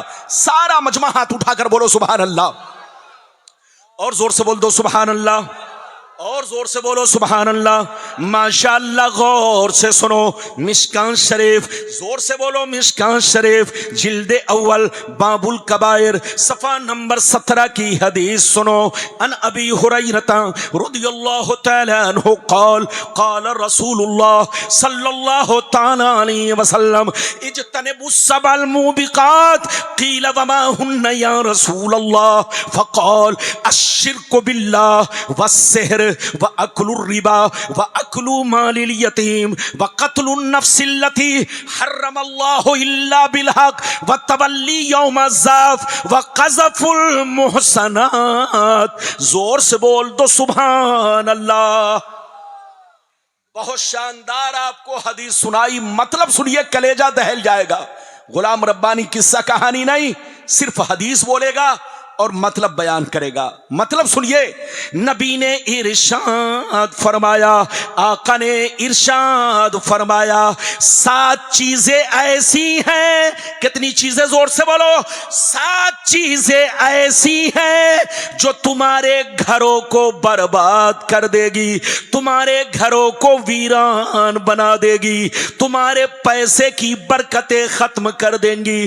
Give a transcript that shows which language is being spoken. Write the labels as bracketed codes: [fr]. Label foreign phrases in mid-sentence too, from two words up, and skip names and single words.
[hi] सारा मजमा हाथ उठाकर बोलो [ar] سبحان الله, [hi] और जोर से बोल दो [ar] سبحان الله, [hi] और जोर से बोलो [ar] سبحان الله. [hi] माशाअल्लाह, गौर से सुनो, मिशकान शरीफ, जोर से बोलो मिशकान शरीफ, जिल्दे अव्वल बाबुल कबायर, सफा नंबर 17 की हदीस सुनो। [ar] عن أبي هريرة رضي الله تعالى عنه قال قال رسول الله صلى الله تعالى عليه وسلم اجتنبوا السبع الموبقات قيل وما هن يا رسول الله فقال الشرك بالله والسحر وأكل الربا وأكل مال اليتيم وقتل النفس التي حرم الله إلا بالحق والتولي يوم الزحف وقذف المحصنات. [hi] जोर से बोल दो [ar] سبحان الله. [hi] बहुत शानदार आपको हदीस सुनाई, मतलब सुनिए, कलेजा दहल जाएगा। गुलाम रब्बानी किस्सा कहानी नहीं, सिर्फ हदीस बोलेगा और मतलब बयान करेगा। मतलब सुनिए, नबी ने इरशाद फरमाया, आका ने इरशाद फरमाया, 7 चीजें ऐसी हैं, कितनी चीजें, जोर से बोलो, 7 चीजें ऐसी हैं जो तुम्हारे घरों को बर्बाद कर देगी, तुम्हारे घरों को वीरान बना देगी, तुम्हारे पैसे की बरकतें खत्म कर देंगी।